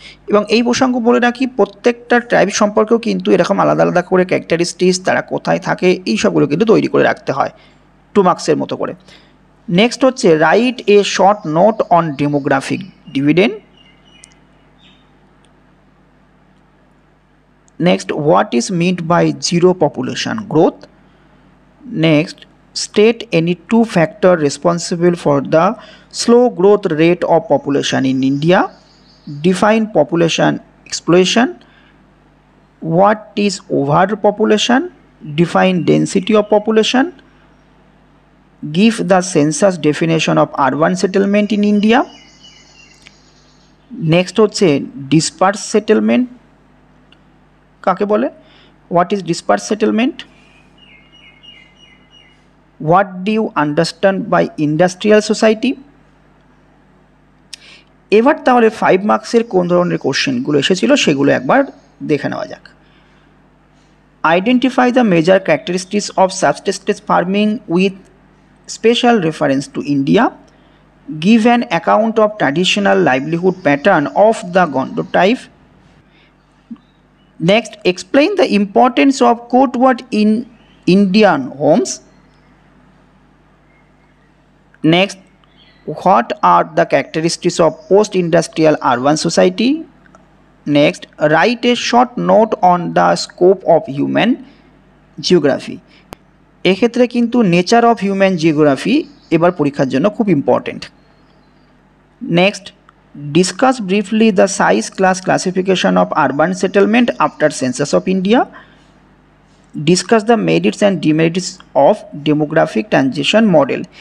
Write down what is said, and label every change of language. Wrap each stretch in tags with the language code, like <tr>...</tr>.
<bn>এবং এই প্রসঙ্গ বলে রাখি, প্রত্যেকটা ট্রাইব সম্পর্কেও কিন্তু এরকম আলাদা আলাদা করে ক্যারেক্টারিস্টিক্স, তারা কোথায় থাকে, এই সবগুলো কিন্তু তৈরি করে রাখতে হয় 2 মার্কসের মতো করে।</bn> <en>Next হচ্ছে right a short note on demographic dividend. Next, what is meant by zero population growth? Next, state any 2 factors responsible for the slow growth rate of population in India. Define population explosion. What is overpopulation? Define density of population. Give the census definition of urban settlement in India.</en> <bn>Next হচ্ছে dispersed settlement কাকে বলে?</bn> <en>What is dispersed settlement? What do you understand by industrial society?</en> <bn>এবার তাহলে 5 মার্কসের কোন ধরনের কোশ্চেনগুলো এসেছিল সেগুলো একবার দেখে নেওয়া যাক।</bn> <en>Identify the major characteristics of subsistence farming with special reference to India. Give an account of traditional livelihood pattern of the Gond type. Next, explain the importance of courtyard in Indian homes. Next, what are the characteristics of post-industrial urban society? Next, write a short note on the scope of human geography.</en> <bn>এক্ষেত্রে কিন্তু nature of human geography এবার পরীক্ষার জন্য খুব important.</bn> <en>Next, discuss briefly the size class classification of urban settlement after census of India. Discuss the merits and demerits of demographic transition model.</en>